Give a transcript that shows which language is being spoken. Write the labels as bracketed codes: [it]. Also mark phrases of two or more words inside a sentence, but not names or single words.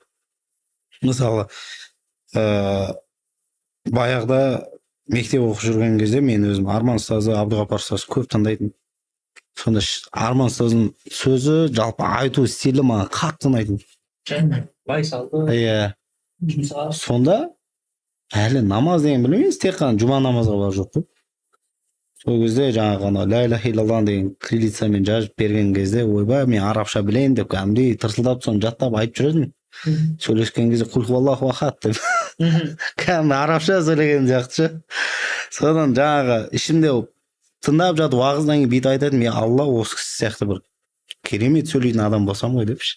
[kk] Мысалы, баяғда мектеп оқып жүрген кезде мен өзім Арман ұстазы, Абдуғапар ұстазы көп тыңдайтын. Сонда Арман ұстаздың сөзі, жалпы айту стилі маған қатты ұнайтын. Иә. Сонда әлі намаз деген білмейміз, тек қана жұма намазға бар жоқ қой. Сол кезде жаңағы [ar] لا إله إلا الله [kk] деген кириллицамен жазып берген кезде, ойбай, мен арабша білейін деп, кәдімгідей тырсылдап соны жаттап айтып жүрдім. Сөйлескен кезде [ar] قل هو الله أحد [kk] деп. Кәдімгі арабша сөйлеген сияқты. Содан жаңағы ішімде тыңдап жатып уағыздан кейін бүйтіп айтатын, мен Алла осы кісі сияқты бір керемет сөйлейтін адам болсам ғой депші.